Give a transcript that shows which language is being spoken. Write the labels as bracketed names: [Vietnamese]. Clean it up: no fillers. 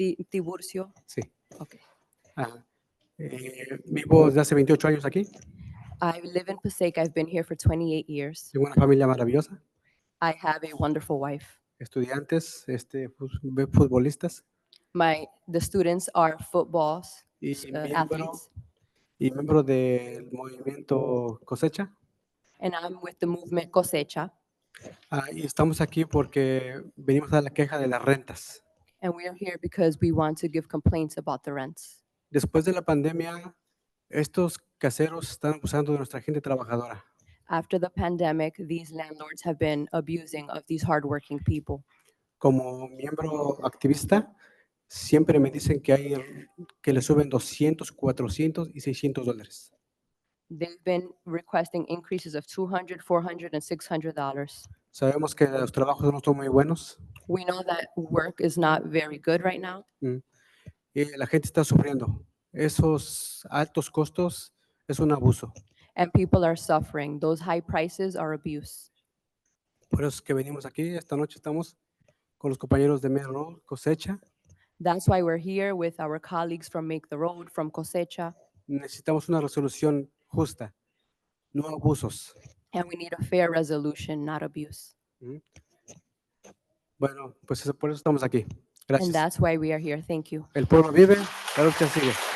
[Spanish] Tiburcio. Sí. Ok. Vivo desde hace 28 años aquí. [English] I live in Passaic. I've been here for 28 years. [Spanish] Tengo una familia maravillosa. [English] I have a wonderful wife. [Spanish] Estudiantes, futbolistas [English] The students are footballs, [Spanish] y [English] athletes, [Spanish] miembro del movimiento Cosecha. [English] and I'm with the movement Cosecha, [Spanish] Y estamos aquí porque venimos a dar la queja de las rentas. [English] and we are here because we want to give complaints about the rents. [Spanish] Después de la pandemia, estos caseros están abusando de nuestra gente trabajadora. [English] After the pandemic, these landlords have been abusing of these hardworking people. [Spanish] Como miembro activista, siempre me dicen que le suben 200, 400 y 600 dólares. [English] They've been requesting increases of $200, $400, and $600. [Spanish] Sabemos que los trabajos no son muy buenos [English] We know that work is not very good right now, [Spanish] y la gente está sufriendo. Esos altos costos es un abuso. [English] and people are suffering. Those high prices are abuse. [Spanish] Por eso es que venimos aquí. Esta noche estamos con los compañeros de Main Road, Cosecha. [English] That's why we're here with our colleagues from Make the Road, from Cosecha, [Spanish] Necesitamos una resolución justa, no abusos. [English] and we need a fair resolution, not abuse. [Spanish] Bueno, pues por eso estamos aquí. [English] And [Spanish] Gracias. [English] that's why we are here. Thank you. [Spanish] El pueblo vive, la lucha sigue.